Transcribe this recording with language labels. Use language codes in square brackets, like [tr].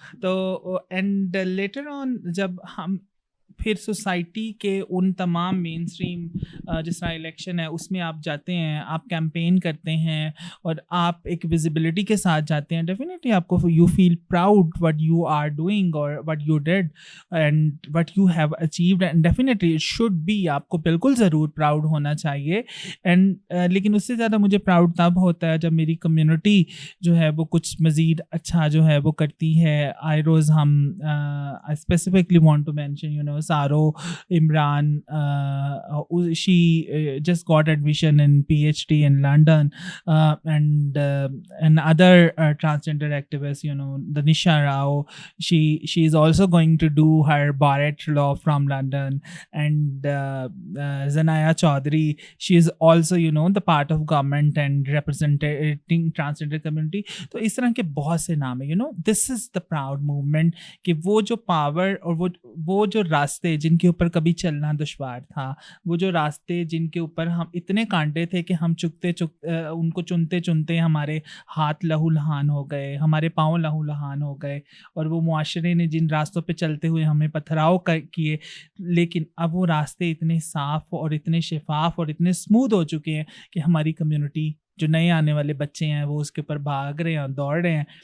[ur] تو and later on جب ہم پھر سوسائٹی کے ان تمام مین اسٹریم جس طرح الیکشن ہے اس میں آپ جاتے ہیں، آپ کیمپین کرتے ہیں اور آپ ایک ویزیبلٹی کے ساتھ جاتے ہیں، ڈیفینیٹلی آپ کو [en] you feel proud what you are doing اور what you did and what you have achieved, and definitely it should be, [ur] آپ کو بالکل ضرور پراؤڈ ہونا چاہیے. اینڈ لیکن اس سے زیادہ مجھے پراؤڈ تب ہوتا ہے جب میری کمیونٹی جو ہے وہ کچھ مزید اچھا جو ہے وہ کرتی ہے. [en] آئی روز ہم specifically want to mention Saro Imran, she just got admission in PhD in London, and other transgender activists, the Nisha Rao, she is also going to do her Barrett Law from London, and Zanaya Chaudhary, she is also the part of government and representing transgender community. [ur] تو اس طرح کے بہت سے نام ہیں. [en] this is the proud movement [ur] کہ وہ جو پاور اور وہ جو راستے جن کے اوپر کبھی چلنا دشوار تھا, وہ جو راستے جن کے اوپر ہم اتنے کانٹے تھے کہ ہم ان کو چنتے چنتے ہمارے ہاتھ لہو لہان ہو گئے, ہمارے پاؤں لہو لہان ہو گئے, اور وہ معاشرے نے جن راستوں پہ چلتے ہوئے ہمیں پتھراؤ کیے, لیکن اب وہ راستے اتنے صاف اور اتنے شفاف اور اتنے اسموتھ ہو چکے ہیں کہ ہماری کمیونٹی, جو نئے آنے والے بچے ہیں, وہ اس کے اوپر بھاگ رہے ہیں, دوڑ رہے ہیں.